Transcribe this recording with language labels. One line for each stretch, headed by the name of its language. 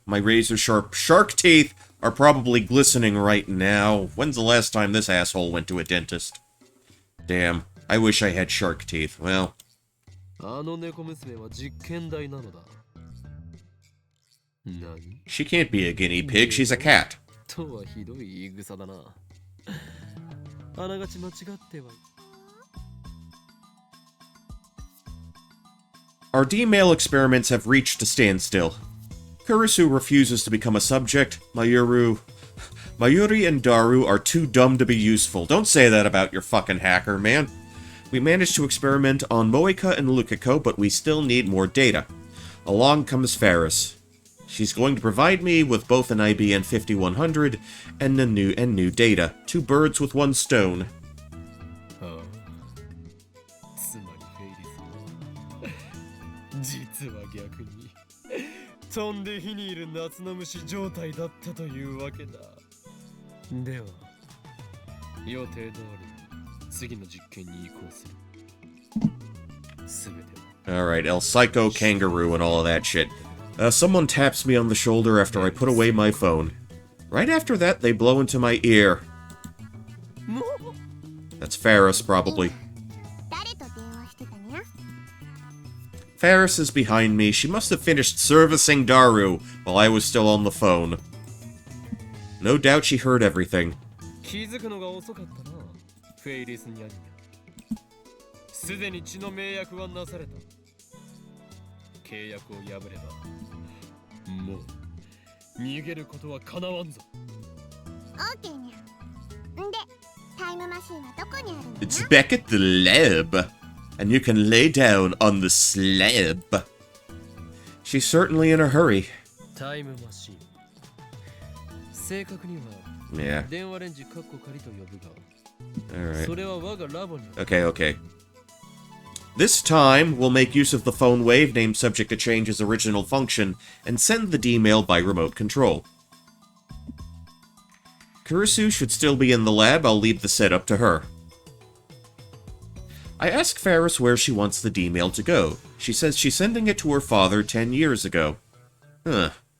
English: My razor-sharp shark teeth are probably glistening right now. When's the last time this asshole went to a dentist? Damn, I wish I had shark teeth. Well...
Japanese: あの猫娘は実験台なのだ。何
English: She can't be a guinea pig, she's a cat.
Japanese: とはひどい言い草だな。あながち間違ってはい。
English: Our D-mail experiments have reached a standstill. Kurisu refuses to become a subject. Mayuri and Daru are too dumb to be useful. Don't say that about your fucking hacker, man. We managed to experiment on Moeka and Lukiko, but we still need more data. Along comes Ferris. She's going to provide me with both an IBN 5100 and new data. 2 birds with 1 stone.
Japanese: つまりフェイリスは実は逆に飛んで火にいる夏の虫状態だったというわけだ。では予定通り次の実験に移行する。すべては
English: Alright, El Psycho, Kangaroo, and all of that shit. Someone taps me on the shoulder after I put away my phone. Right after that, they blow into my ear. That's Ferris, probably.
Japanese: 誰と電話してたにゃ。
English: Ferris is behind me. She must have finished servicing Daru while I was still on the phone. No doubt she heard everything.
Japanese: 気づくのが遅かったな、フェイリスニャニャ。すでに血の迷惑はなされた。契約を破ればもう逃げることはかなわんぞ。オーケーにゃ。んで、タイムマシンはどこにあるのにゃ。
English: It's back at the lab. And you can lay down on the slab. She's certainly in a hurry.
Japanese: タイムマシン。正確には
English: Yeah.
Japanese: 電話レンジカッコ仮と呼ぶが、
English: Alright.
Japanese: それは我がラボにある。
English: Okay, okay. This time, we'll make use of the phone wave named subject to change's original function and send the D-mail by remote control. Kurisu should still be in the lab. I'll leave the setup to her. I ask Ferris where she wants the D-mail to go. She says she's sending it to her father 10 years ago. Huh.